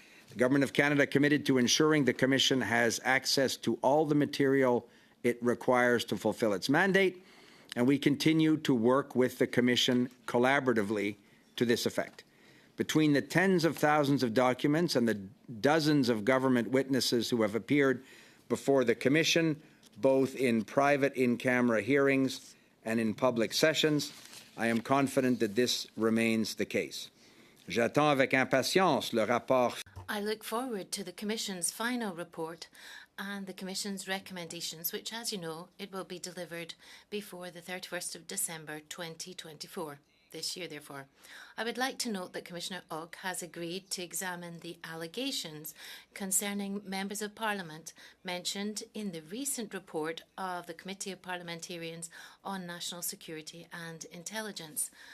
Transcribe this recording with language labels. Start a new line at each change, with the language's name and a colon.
English: The Government of Canada committed to ensuring the Commission has access to all the material it requires to fulfill its mandate, and we continue to work with the Commission collaboratively to this effect. Between the tens of thousands of documents and the dozens of government witnesses who have appeared before the Commission, both in private in-camera hearings and in public sessions, I am confident that this remains the case.
French: J'attends avec impatience le rapport.
English: I look forward to the Commission's final report and the Commission's recommendations, which, as you know, it will be delivered before the 31st of December 2024, this year, therefore. I would like to note that Commissioner Ogg has agreed to examine the allegations concerning members of Parliament mentioned in the recent report of the Committee of Parliamentarians on National Security and Intelligence.